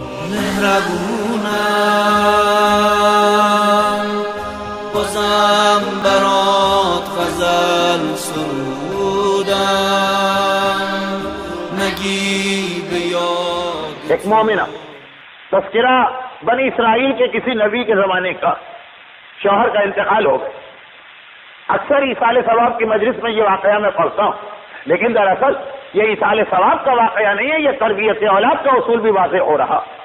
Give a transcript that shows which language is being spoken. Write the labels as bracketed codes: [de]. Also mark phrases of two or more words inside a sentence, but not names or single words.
[fa] مهربونم بازم برات غزل سرودم نگی به یاد. [ur] ایک مومنہ تذکرہ بنی اسرائیل کے کسی نبی کے زمانے کا، شوہر کا انتقال ہو گیا. اکثر ایصال ثواب کی مجلس میں یہ واقعہ میں پڑھتا ہوں، لیکن دراصل یہ ایصال ثواب کا واقعہ نہیں ہے، یہ تربیت اولاد کا اصول بھی واضح ہو رہا.